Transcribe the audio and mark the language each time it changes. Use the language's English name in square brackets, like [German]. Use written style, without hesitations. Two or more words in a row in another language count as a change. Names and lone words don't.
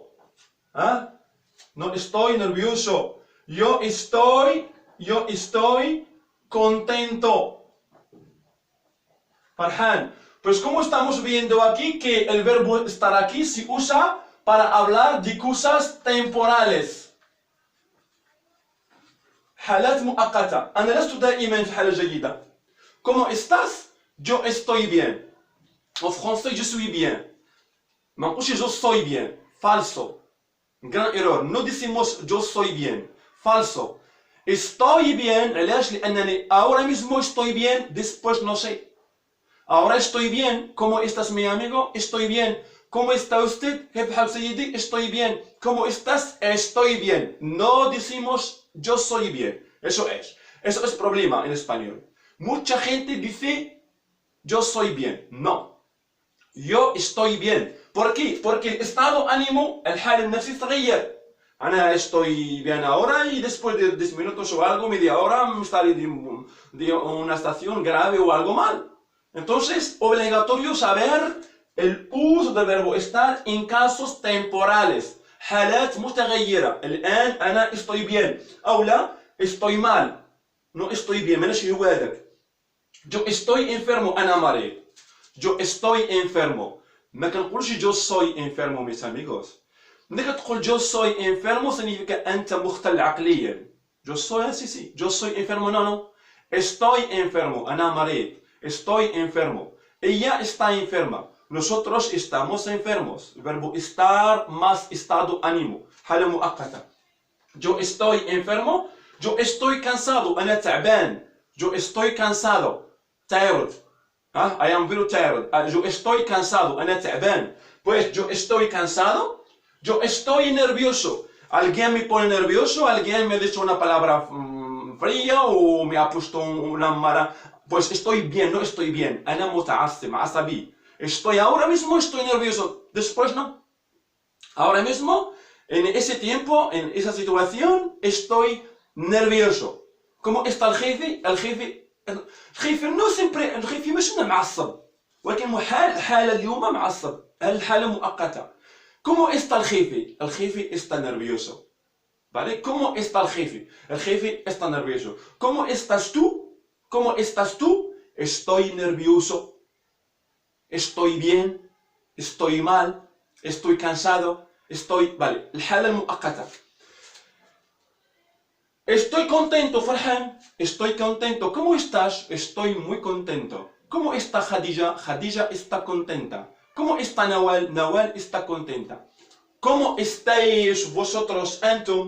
[Spanish] ¿Ah? No estoy nervioso. Yo estoy contento. Farhan. Pues como estamos viendo aquí que el verbo estar aquí se usa para hablar de cosas temporales. [Arabic] حالات مؤقتة. أنا لست دائما في حالة جيدة. [Spanish] ¿Cómo estás? Yo estoy bien. [French] En français, je suis bien. [Arabic] ما نقولش [Spanish] yo soy bien. Falso. Gran error. No decimos yo soy bien. Falso. Estoy bien. [Arabic] علاش؟ [Spanish] لأنني ahora mismo estoy bien. Después no sé. Ahora estoy bien. ¿Cómo estás, mi amigo? Estoy bien. ¿Cómo está usted? Estoy bien. ¿Cómo estás? Estoy bien. No decimos yo soy bien. Eso es problema en español. Mucha gente dice yo soy bien. No. Yo estoy bien. ¿Por qué? Porque el estado ánimo, el [Arabic] حال النفسي تغير. [Spanish] أنا estoy bien ahora y después de 10 minutos o algo, media hora, me estaré de una estación grave o algo mal. Entonces, obligatorio saber el uso del verbo estar en casos temporales. [Arabic] حالات متغيرة. الآن أنا [Spanish] estoy bien. [Arabic] أو لا [Spanish] estoy mal. No estoy bien. [Arabic] ماناش هوادك. [Spanish] Yo estoy enfermo. [Arabic] أنا مريض. [Spanish] Yo estoy enfermo. [Arabic] ما كنقولش [Spanish] yo soy enfermo, mis amigos. [Arabic] ملي كتقول [Spanish] yo soy enfermo significa [Arabic] أنت مختل عقليا. [Spanish] Yo soy sí. Yo soy enfermo. No. Estoy enfermo. [Arabic] أنا مريض. [Spanish] Estoy enfermo. Ella está enferma. Nosotros estamos enfermos. El verbo estar más estado ánimo. [Arabic] حالة مؤقتة. [Spanish] Yo estoy enfermo. Yo estoy cansado. [Arabic] أنا تعبان. [Spanish] Yo estoy cansado. [English] Tired. I am very tired. [Spanish] Yo estoy cansado. [Arabic] أنا تعبان. [Spanish] Pues yo estoy cansado. Yo estoy nervioso. Alguien me pone nervioso. Alguien me ha dicho una palabra fría o me ha puesto una mala. Pues estoy bien, no estoy bien. [Arabic] أنا متعصب, عصبي. [Spanish] Estoy ahora mismo, estoy nervioso. Después no. Ahora mismo, en ese tiempo, en esa situación, estoy nervioso. ¿Cómo está el jefe? [Arabic] الخيف [Spanish] no siempre [Arabic] الخيف مش معصب ولكن حالة اليوم معصب الحالة مؤقتة. [Spanish] ¿Cómo está el jefe? El jefe está nervioso. ¿Vale? ¿Cómo está el jefe? El jefe está nervioso. ¿Cómo estás tú? ¿Cómo estás tú? Estoy nervioso. Estoy bien. Estoy mal. Estoy cansado. Vale. [Arabic] الحالة المؤقتة. [Spanish] Estoy contento, Farhan. Estoy contento. ¿Cómo estás? Estoy muy contento. ¿Cómo está Khadija? Khadija está contenta. ¿Cómo está Nawal? Nawal está contenta. ¿Cómo estáis vosotros, Antum?